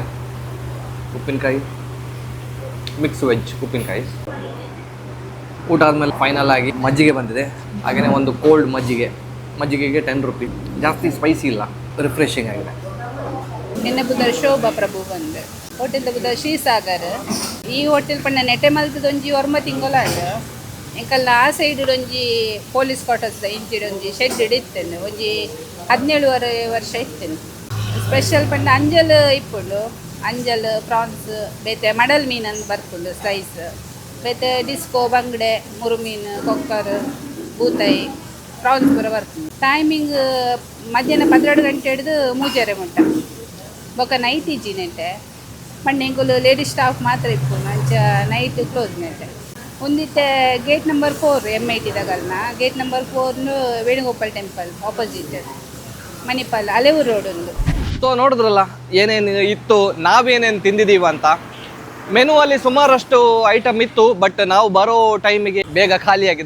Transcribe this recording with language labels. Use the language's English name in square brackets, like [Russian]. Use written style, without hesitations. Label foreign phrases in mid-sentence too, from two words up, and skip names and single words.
[Kannada] ಉಪ್ಪಿನಕಾಯಿ, [English] mix veg [Kannada] ಉಪ್ಪಿನಕಾಯಿ. ಊಟ ಆದಮೇಲೆ ಫೈನಲ್ ಆಗಿ ಮಜ್ಜಿಗೆ ಬಂದಿದೆ. ಹಾಗೆಯೇ ಒಂದು ಕೋಲ್ಡ್ ಮಜ್ಜಿಗೆಗೆ 10 ರುಪೀಸ್. ಜಾಸ್ತಿ ಸ್ಪೈಸಿ ಇಲ್ಲ, ರಿಫ್ರೆಶಿಂಗ್ ಆಗಿದೆ. ನಿನ್ನೆ ಬುಧವಾರ ಶೋಭಾ ಪ್ರಭು ಬಂದು ಹೋಟೆಲ್ ಬುಧ ಶ್ರೀಸಾಗರ್. [Tulu] ಈ ಹೋಟೆಲ್ ಪಂಡ ನೆಟೆ ಮಲ್ತದೊಂಜಿ ಒರ್ಮ ತಿಂಗಳಾಂಡು ಎಂಕಲ್ನ ಆ ಸೈಡ್ ಒಂಜಿ [English] police quarters [Tulu] ಇಂಚಿಡ್ ಒಂಜಿ ಶೆಡ್ ಇತ್ತೇನೆ. ಒಂಜಿ 17 ವರ್ಷ ಇತ್ತೇನೆ. ಸ್ಪೆಷಲ್ ಪಂಡ ಅಂಜಲ್ ಇಪ್ಪುಂಡು. ಅಂಜಲ್ ಪ್ರಾನ್ಸ್ ಬೇತೆ ಮಡಲ್ ಮೀನನ್ನು ಬರ್ಪುಂಡು ಸ್ಲೈಸ್. ಬೇತೆ ಡಿಸ್ಕೋ ಬಂಗಡೆ ಮುರುಮೀನು ಕೊಕ್ಕರ್ ಬೂತಾಯಿ ಪ್ರಾನ್ಸ್ ಪೂರ ಬರ್ಪುಂಡು. ಟೈಮಿಂಗ್ ಮಧ್ಯಾಹ್ನ 12 ಗಂಟೆ ಹಿಡಿದು 3 ಮುಟ್ಟ. ಬೊಕ್ಕ ನೈಟ್ ಇಜ್ಜಿನೆಟ್ಟೆ ಪಂಡ ಎಂಕುಲು [English] ladies staff [Tulu] ಮಾತ್ರ ಇಪ್ಪುಂಡು. ಅಂಚ [English] night close [Tulu] ನೆಟ್ಟೆ. ಒಂದಿತ್ತೆ [English] gate number [Tulu] 4 MIT ದಗಲ್ನ [English] gate number [Tulu] 4 ವೇಣುಗೋಪಾಲ್ ಟೆಂಪಲ್ ಆಪೋಸಿಟ್ ಮಣಿಪಾಲ್ ಅಲೆವೂರು ರೋಡ್ ಒಂದು. [Kannada] ಸೊ ನೋಡಿದ್ರಲ್ಲ ಏನೇನು ಇತ್ತು, ನಾವೇನೇನು ತಿಂದಿದ್ದೀವಿ ಅಂತ. ಮೆನುವಲ್ಲಿ ಸುಮಾರಷ್ಟು ಐಟಮ್ ಇತ್ತು, ಬಟ್ ನಾವು ಬರೋ ಟೈಮಿಗೆ ಬೇಗ ಖಾಲಿಯಾಗಿದೆ.